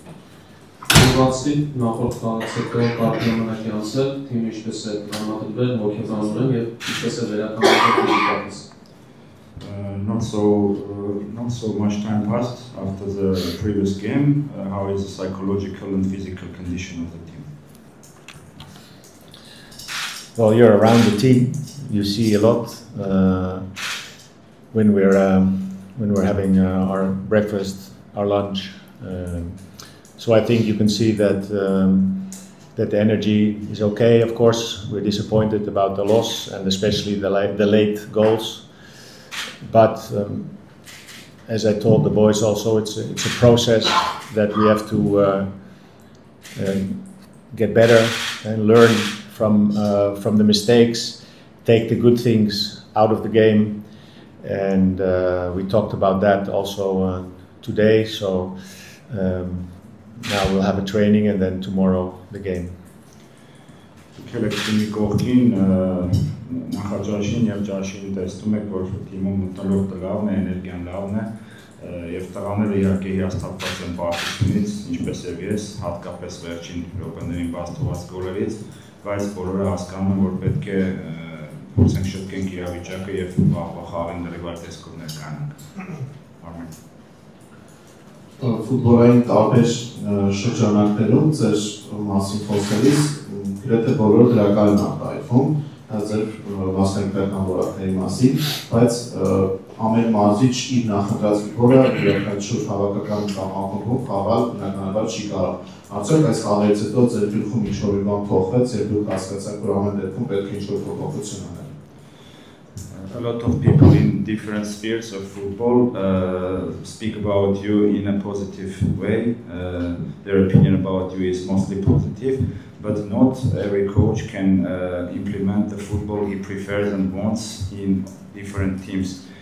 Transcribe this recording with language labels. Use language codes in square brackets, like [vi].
[hy] Ուղղացի նախորդ խաղից հետո կարճ ժամանակ է անցել, թիմը ինչպես է տրամադրվել, հոգեբանորեն եւ ինչպես է վերականգնվել ֆիզիկապես։ [en] Not so much time passed after the previous game. How is the psychological and physical condition of the team? Well, you're around the team. You see a lot when we're having our breakfast, our lunch. So I think you can see that that the energy is okay. Of course, we're disappointed about the loss and especially the late goals. But as I told the boys also, it's a process that we have to get better and learn from the mistakes, take the good things out of the game, and we talked about that also today. So now we'll have a training and then tomorrow the game. [hy] Քելեքտիմի կողքին նախաճաշին եւ ճաշին տեսնում եք, որ թիմում մտնոլորտը լավն է, էներգիան լավն է եւ տղաները իհարկե հիասթափված են պարտությունից, ինչպես եւ ես, հատկապես վերջին րոպեներին բաց թողած գոլերից, բայց բոլորը հասկանում են, որ պետք է փորձենք շտկենք իրավիճակը եւ վաղվա խաղին դրիվար տեսքով ներկայանանք։ Արմեն։ Ֆուտբոլային տարբեր շրջանակներում ձեր մասին խոսելիս գրեթե բոլորը դրական են արտահայտվում ձեր մասնագիտական որակների մասին, բայց ամեն մարզիչ իր նախընտրած ֆուտբոլը յուրաքանչյուր հավաքական կամ ակումբում խաղալ բնականաբար չի կարող։ Արդյոք այս խաղերից հետո ձեր գլխում ինչ-որ բան փոխվեց եւ դուք հասկացաք, որ ամեն դեպքում պետք է ինչ-որ փոփոխություն անել։ [en] a lot of people in different spheres of football speak about you in a positive way. Their opinion about you is mostly positive, but not every coach can implement the football he prefers and wants in different teams.